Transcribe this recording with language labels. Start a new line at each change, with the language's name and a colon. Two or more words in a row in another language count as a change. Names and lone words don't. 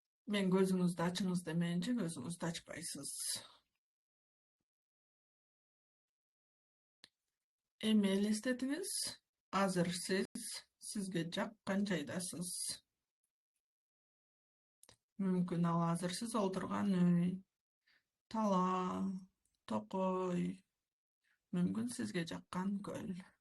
Kyrgyz: Мен көзүңүздү ачыңыз дебейинче көзүңүздү ачпайсыз. Эми элестетиңиз. Азыр сизге жаккан жайдасыз. Мүмкүн ал азыр сиз олтурган үй, тала, токой, мүмкүн сизге жаккан көл.